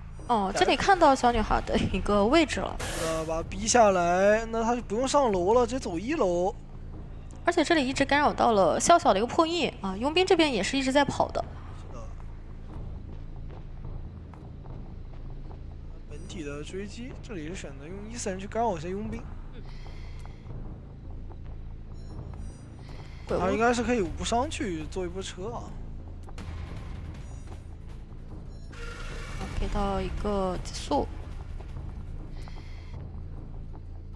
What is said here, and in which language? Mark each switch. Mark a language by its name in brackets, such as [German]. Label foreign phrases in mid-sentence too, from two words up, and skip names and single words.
[Chinese] 這裡看到小女孩的一個位置了。把他逼下來，那他就不用上樓了，直接走1樓。而且這裡一直干擾到了小小的一個破億啊，傭兵這邊也是一直在跑的。的追擊，這裡是選擇用14人去干擾一些傭兵。他應該是可以無傷去做一波車啊。給到一個極速。